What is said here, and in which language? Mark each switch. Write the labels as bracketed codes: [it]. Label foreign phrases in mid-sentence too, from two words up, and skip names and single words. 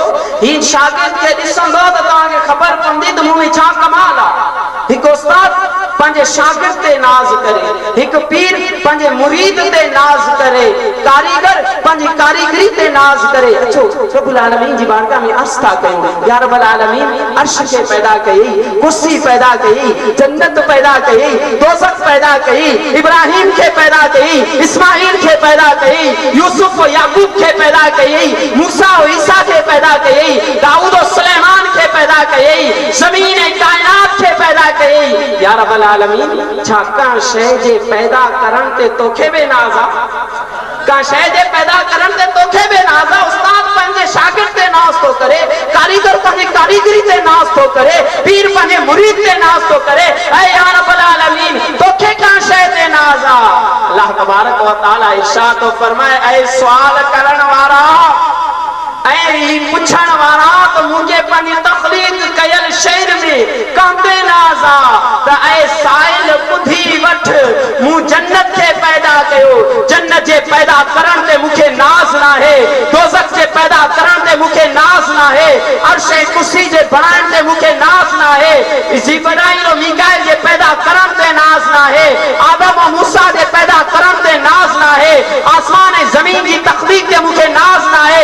[sd] ही शागिर्द खे ॾिसंदो त तव्हांखे ख़बर पवंदी त मूं में छा कमाल आहे। हिकु उस्ताद पंहिंजे शागिर्द ते नाज़ करे, हिकु पीर पंहिंजे मुरीद ते नाज़ करे, कारीगर पंहिंजी कारीगरी ते नाज़ करे। अचो [ar] ربّ العالمين [sd] जी बारगाह में अर्ज़ था कयूं, [ar] يا ربّ العالمين [sd] अर्श खे पैदा कई, कुर्सी पैदा कई, जन्नत पैदा कई, दोज़ख पैदा कई, इब्राहिम के पैदा कई, इस्माइल के पैदा कई, यूसुफ और याकूब के पैदा कई, मूसा और ईसा के पैदा कई, दाऊद और सुलेमान के पैदा कई, ज़मीन कायनात के पैदा कई। [ar] يا ربّ العالمين, [sd] छा का शय जे पैदा करण ते तोखे बे नाज़ आ, का शय जे पैदा करण ते तोखे बे नाज़ आ। उस्ताद पंहिंजे शागिर्द ते नाज़ तो करे, कारीगर पंहिंजी कारीगरी ते नाज़ तो करे, पीर पंहिंजे मुरीद ते नाज़ तो करे। ऐ [ar] يا ربّ العالمين, [sd] तोखे का शय ते नाज़ आ। [ar] الله تبارك وتعالى [sd] इरशाद तो फरमाए, ऐ सवाल करण वारा, ऐ पुछण वारा, तो मुझे पंहिंजी तख़लीक़ कयल शहर में कांदे नाज़ आ त ऐ साइल ॿुधी वठ, मूं जन्नत खे पैदा कयो, जन्नत जे पैदा करण ते मूंखे नाज़ नाहे, दोज़ख जे पैदा करण ते मूंखे नाज़ नाहे, अर्श ऐं कुर्सी जे बणाइण ते मूंखे नाज़ नाहे, जिब्राइल और मीकाइल जे पैदा करण ते नाज़ नाहे, आदम और मूसा जे पैदा करण ते नाज़ नाहे, आसमान ऐं ज़मीन जी तख़लीक़ ते मूंखे नाज़ नाहे।